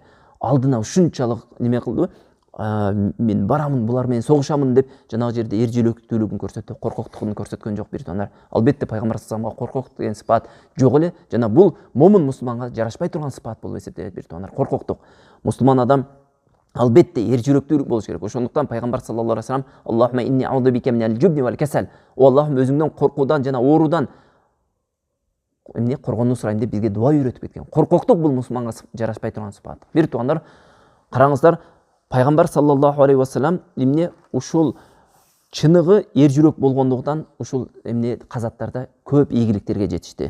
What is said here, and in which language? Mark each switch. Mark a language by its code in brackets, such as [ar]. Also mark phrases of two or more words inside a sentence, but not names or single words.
[ky] Алдына ушунчалык неме кылды? Мен барамын, булар менен согушамын деп жанагы жерде эр жүрөктүүлүгүн көрсөттү, коркоктугун көрсөткөн жок бир туугандар. Албетте пайгамбар [ar] صلى الله عليه وسلم [ky] коркок деген сыпат жок эле, жана бул момун мусулманга жарашпай турган сыпат болуп эсептелет бир туугандар. Коркоктук. Мусулман адам албетте эр жүрөктүүлүк болуш керек. Ошондуктан пайгамбар [ar] صلى الله عليه وسلم اللهم إني أعوذ بك من الجبن والكسل. [ky] О Аллахым, өзүңдөн коркуудан жана оорудан эмне коргонуу сурайм деп бизге дуа үйрөтүп кеткен. Коркоктук бул мусулманга жарашпай турган сыпат. Бир туугандар, караңыздар, пайгамбар [ar] صلى الله عليه وسلم [ky] эмне ушул чыныгы эр жүрөк болгондуктан ушул эмне казаттарда көп ийгиликтерге жетишти.